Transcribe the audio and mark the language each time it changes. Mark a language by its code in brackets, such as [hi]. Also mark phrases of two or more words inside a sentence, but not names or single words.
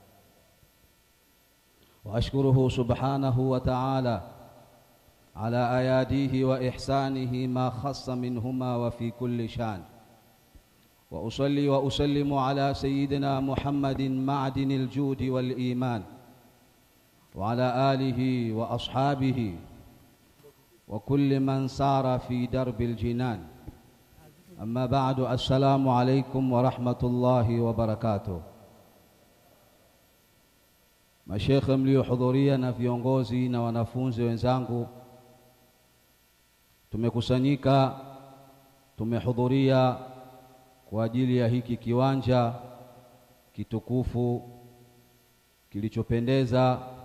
[ar] وأشكره سبحانه وتعالى على أياديه وإحسانه ما خص منهما وفي كل شان، وأصلي وأسلم على سيدنا محمد معدن الجود والإيمان، وعلى آله وأصحابه وكل من سار في درب الجنان. أما بعد، السلام عليكم ورحمة الله وبركاته. [sw] Mashekhe mliohudhuria na viongozi na wanafunzi wenzangu, tumekusanyika, tumehudhuria kwa ajili ya hiki kiwanja kitukufu kilichopendeza